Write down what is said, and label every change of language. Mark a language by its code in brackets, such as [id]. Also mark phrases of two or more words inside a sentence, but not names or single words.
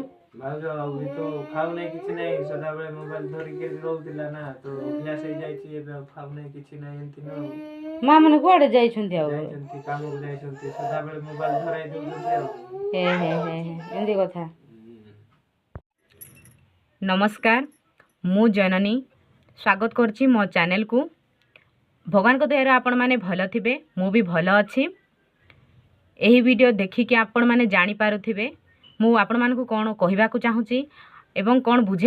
[or] भाଉଜ ବି ତ ଖାଉନାହିଁ କିଛି ନାହିଁ ସଦାବେଳେ ମୋବାଇଲ ଧରିକି ରହୁଥିଲା ନା ତ ଅଭ୍ୟାସ ହେଇଯାଇଛି ଏବେ ଆଉ ଖାଉନାହିଁ କିଛି ନାହିଁ ଏମିତି ନୁହଁ ମା ମାନେ କୁଆଡେ ଯାଇଛନ୍ତି ଆଉ ଯାଇଛନ୍ତି କାମକୁ ଯାଇଛନ୍ତି ସଦାବେଳେ ମୋବାଇଲ ଧରାଇ ଦଉଛନ୍ତି ଆଉ ହେ ହେ ହେ ଏମିତି କଥା ନମସ୍କାର ମୁଁ ଜନନୀ ସ୍ୱାଗତ କରୁଛି ମୋ ଚ୍ୟାନେଲ କୁ ଭଗବାନ ଙ୍କ ଦୟା ଆପଣ ମାନେ ଭଲ ଥିବେ ମୁଁ ବି ଭଲ ଅଛି ଏହି ଭିଡିଓ ଦେଖିକି ଆପଣ ମାନେ ଜାଣି ପାରୁଥିବେ ମୁଁ ଆପଣ ମାନଙ୍କୁ କଣ କହିବାକୁ ଚାହୁଁଛି ଏବଂ କଣ ବୁଝେଇବା